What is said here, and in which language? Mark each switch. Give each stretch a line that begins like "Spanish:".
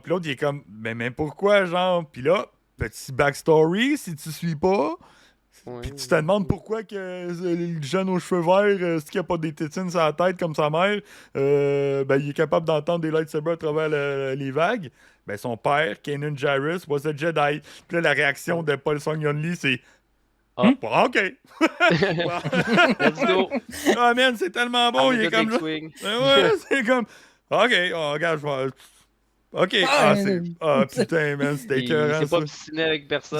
French: Puis l'autre, il est comme, mais pourquoi, genre? Puis là, petit backstory, si tu suis pas. Puis tu te demandes pourquoi que le jeune aux cheveux verts, est-ce qu'il n'y a pas des tétines sur la tête comme sa mère, il est capable d'entendre des lightsabers à travers les vagues. Ben, son père, Kanan Jarrus,
English: was a Jedi.
French: Puis là, la réaction de Paul Song-Yeon-Lee, c'est OK.
English: Let's go.
French: Ah, man, c'est tellement bon. Il est comme là. Ouais, c'est comme OK, regarde, je vais. OK. Putain, man, c'était écœurant. Il s'est pas obstiné avec personne.